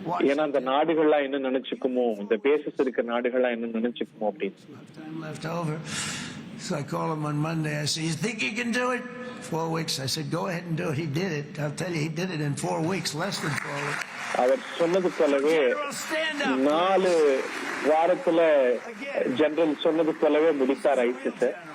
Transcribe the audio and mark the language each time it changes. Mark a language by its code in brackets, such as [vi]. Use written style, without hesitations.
[ta] ஏன்னா அந்த நாடுகள்லாம் என்ன நினைச்சுக்குமோ, இந்த பேசஸ் இருக்க நாடுகள்லாம் என்ன நினைச்சுக்குமோ அப்படின்னு. [en] So I call him on Monday. I said, you think you can do it? 4 weeks. I said, go ahead and do it. He did it. I'll tell you, he did it in 4 weeks, less than 4 weeks. [ta] அவர் சொன்னது போலவே 4 வாரத்துல general சொன்னது போலவே முடித்தார் ISIS.